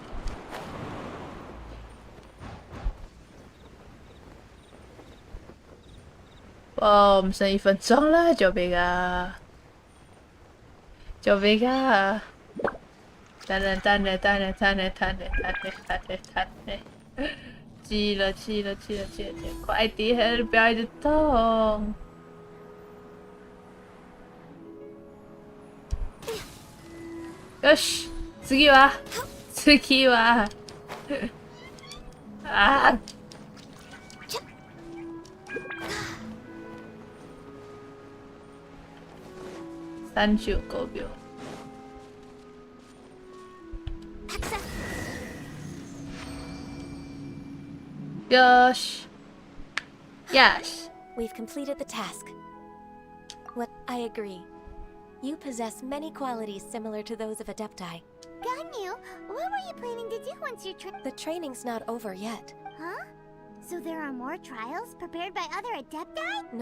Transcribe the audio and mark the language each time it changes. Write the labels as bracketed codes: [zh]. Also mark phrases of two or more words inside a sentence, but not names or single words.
[zh] 哦，我们剩1分钟了，救命啊！救命啊！等等，急了，快点，不要一直动。 [ja] よし、次はあ。35秒。よし。Yes. [en] We've completed the task. What I agree. You possess many qualities similar to those of Adepti. Ganyu, what were you planning to do once your The training's not over yet. Huh? So there are more trials prepared by other Adepti?